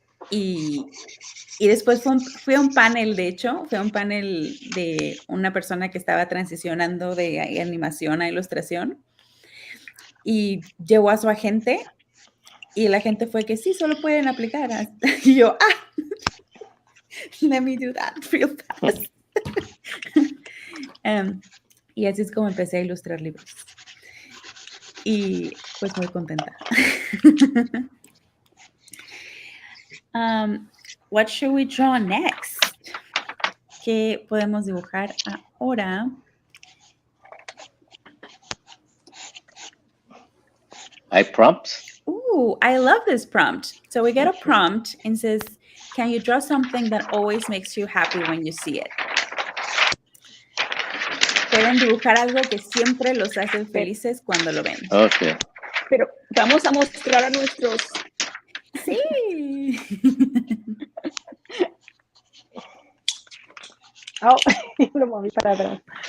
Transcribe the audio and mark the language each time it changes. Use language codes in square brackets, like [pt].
[es] Y después fui a un panel, de hecho, fue un panel de una persona que estaba transicionando de animación a ilustración y llevó a su agente y la gente fue que sí, solo pueden aplicar. Y yo, [en] let me do that real fast. [es] Y así es como empecé a ilustrar libros. Y pues muy contenta. [en] What should we draw next? [es] ¿Qué podemos dibujar ahora? Hay prompts? [en] Ooh, I love this prompt. So we get a prompt and says, can you draw something that always makes you happy when you see it? [es] Pueden dibujar algo que siempre los hace felices cuando lo ven. [en] Okay. [es] Pero vamos a mostrar a nuestros... Sí. Oh, lo moví para atrás.